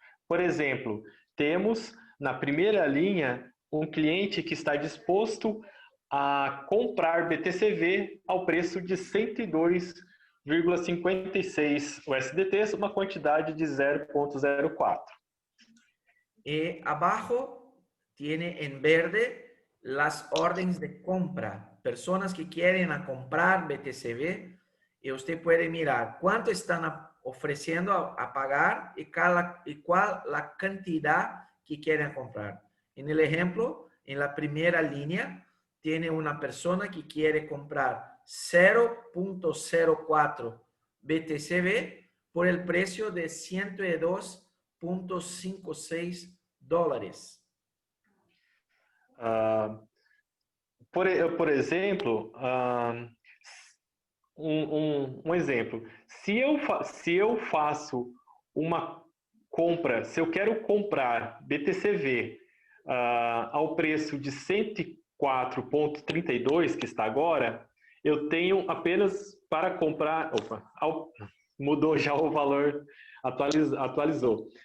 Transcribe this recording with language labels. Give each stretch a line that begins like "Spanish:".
Portuguese: Por exemplo, temos na primeira linha um cliente que está disposto a comprar BTCV ao preço de 102,56 USDTs, uma quantidade de 0,04.
Spanish: Y abajo tiene en verde las órdenes de compra, personas que quieren a comprar BTCV, y usted puede mirar cuánto están ofreciendo a pagar y cuál la cantidad que quieren comprar. En el ejemplo, en la primera línea, tiene una persona que quiere comprar 0.04 BTCV por el precio de $102.56.
Portuguese: Por exemplo, um exemplo, se eu faço uma compra, se eu quero comprar BTCV ao preço de 104,32 que está agora, eu tenho apenas para comprar, mudou já o valor, atualizou.